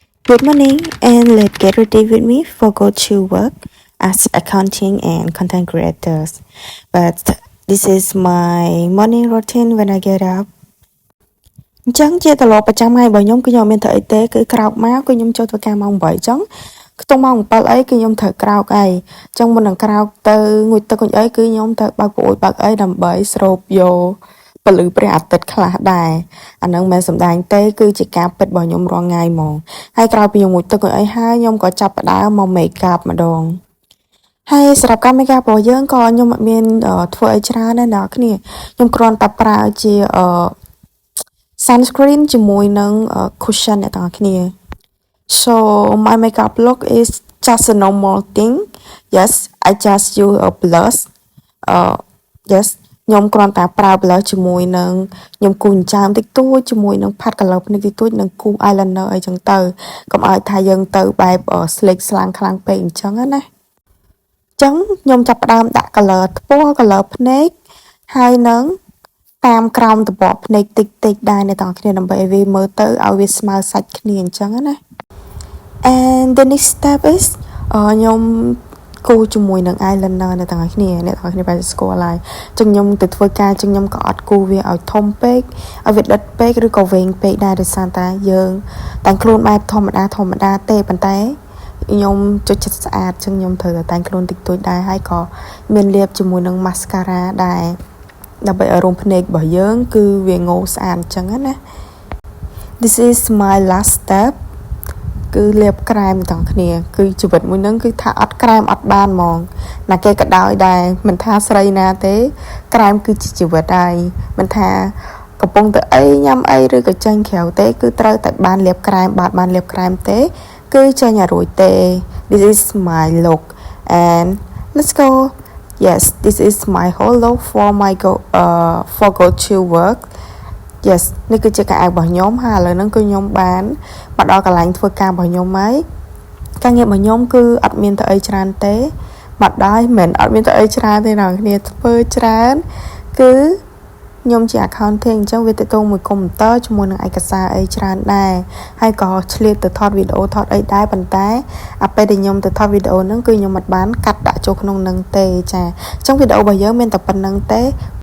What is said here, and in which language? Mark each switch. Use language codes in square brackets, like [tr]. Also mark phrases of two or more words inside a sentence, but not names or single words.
[en] Good morning, and let's get ready with me for go to work as accounting and content creators. But this is my morning routine when I get up. [km] អញ្ចឹងជាទម្លាប់ប្រចាំថ្ងៃរបស់ខ្ញុំគឺខ្ញុំមានធ្វើអីទេគឺក្រោកមកគឺខ្ញុំចូលធ្វើការម៉ោង 8 អញ្ចឹងខ្ទង់ម៉ោង 7 អីគឺខ្ញុំត្រូវក្រោកអីអញ្ចឹងមុននឹងក្រោកទៅងូតទឹកអីគឺខ្ញុំត្រូវបើកប្រួយបើកអីដើម្បីស្រូបយកពលឺព្រះអាទិត្យខ្លះដែរអានឹងមិនសំដែងទេគឺជាការពិតរបស់ខ្ញុំរាល់ថ្ងៃហ្មងហើយក្រោយពីខ្ញុំងូតទឹកអីហើយខ្ញុំក៏ចាប់ផ្ដើមមក make up ម្ដងហើយសម្រាប់ការ make up របស់យើងក៏ខ្ញុំអត់មានធ្វើអីច្រើនដែរអ្នកគ្នាខ្ញុំគ្រាន់តែប្រើជា sunscreen ជាមួយនឹង cushion អ្នកទាំងអស់គ្នា [en] so my makeup look is just a normal thing yes I just use a blush yes [km] ខ្ញុំគ្រាន់តែប្រើ blush ជាមួយនឹងខ្ញុំគូសចាមតិចតួចជាមួយនឹង [en] pat color [km] ភ្នែកតិចតួចនិងគូស eyeliner អីចឹងទៅកុំឲ្យថាយើងទៅបែប slick ស្លាំងខ្លាំងពេកអញ្ចឹងណាអញ្ចឹងខ្ញុំចាប់ផ្ដើមដាក់ color ថ្ពណ៌ color ភ្នែកហើយនឹងតាមក្រោមតបភ្នែកតិចតិចដែរអ្នកទាំងគ្នាដើម្បីឲ្យវាមើលទៅឲ្យវាស្មើសាច់គ្នាអញ្ចឹងណា [en] and the next step is [km] ខ្ញុំគូជាមួយនឹង eyeliner អ្នកទាំងគ្នាបែរស្គាល់ហើយចឹងខ្ញុំទៅធ្វើការ ចឹងខ្ញុំក៏អត់គូវាឲ្យធំពេកឲ្យវាដិតពេកឬក៏វែងពេកដែរដោយសារតែយើងតែងខ្លួនបែបធម្មតាទេប៉ុន្តែខ្ញុំចូលចិត្តស្អាតចឹងខ្ញុំត្រូវ តែងខ្លួនតិចតួចដែរហើយក៏មានលាបជាមួយនឹង mascara ដែរដើម្បីឲ្យរោមភ្នែករបស់យើងគឺវាងោស្អាតអញ្ចឹងណា [en] This is my last [km] step គឺលាបក្រែមទាំងគ្នាគឺជីវិតមួយហ្នឹងគឺថាអត់ក្រែមអត់បានហ្មងណាគេក៏ដោយដែរមិនថាស្រីណាទេក្រែមគឺជាជីវិតហើយមិនថាកំពុងទៅអីញ៉ាំអីឬក៏ចាញ់ក្រៅទេគឺត្រូវតែបានលាបក្រែមបានលាបក្រែមទេគឺចាញ់ឲ្យរួចទេ [en] This is my look and let's go Yes, this is my whole look for my go to work. Yes, [km] នេះគឺជាការរបស់ខ្ញុំហើយឥឡូវហ្នឹងគឺខ្ញុំបានមកដល់កន្លែងធ្វើការរបស់ខ្ញុំហើយការងាររបស់ខ្ញុំគឺអត់មានទៅអីច្រើនទេមកដល់មិនអត់មានទៅអីច្រើនទេអ្នកគ្នាធ្វើច្រើនគឺខ្ញុំជា accounting អញ្ចឹងវាទៅមួយ computer ជាមួយនឹងឯកសារអីច្រើនដែរហើយក៏ឆ្លៀតទៅថតវីដេអូថតអីដែរប៉ុន្តែពេលដែលខ្ញុំទៅថតវីដេអូហ្នឹងគឺខ្ញុំមិនបានកាត់ដាក់ចូលក្នុងហ្នឹងទេចាអញ្ចឹងវីដេអូរបស់យើងមានតែប៉ុណ្្នឹងទេ